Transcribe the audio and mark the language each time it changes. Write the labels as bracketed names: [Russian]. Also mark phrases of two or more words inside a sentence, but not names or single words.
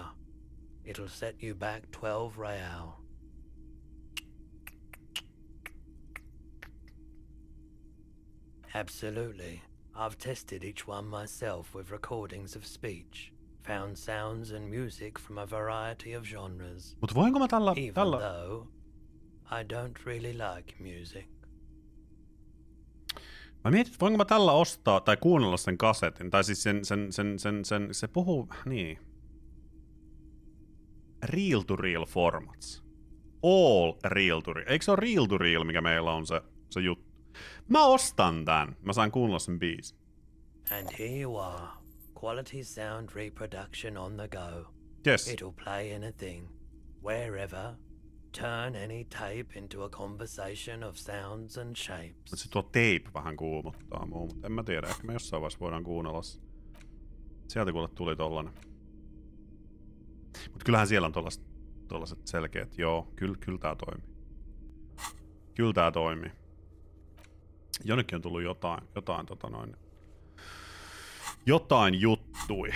[English] It'll set you back 12 real. Absolutely. I've tested each one myself with recordings of speech, found sounds and music from a variety of genres. [Finnish] Mut voinko mä tällä... [English] Even though I don't really like music. [Finnish] Mä mietin, että voinko mä tällä ostaa tai kuunnella sen kasetin, tai siis se puhuu, niin. [English] Reel to reel formats. All reel to reel. [Finnish] Eikö se ole [English] reel to reel, [Finnish] mikä meillä on se juttu? Mä ostan tän. Mä saan kuunnella sen biisin. [English] And here you are. Quality sound reproduction on the go. Yes. It'll play anything, wherever. Turn any tape into a conversation of sounds and shapes. [Finnish] Mutta se tuo tape vähän kuumottaa muu, mutta en mä tiedä. Ehkä me jossain vaiheessa voidaan kuunnella se. Sieltä kuule tuli tollanen. Mut kyllähän siellä on tollaset selkeät. Joo, kyllä tää toimii. Kyllä tää toimii. Jonnekin on tullut jotain juttui.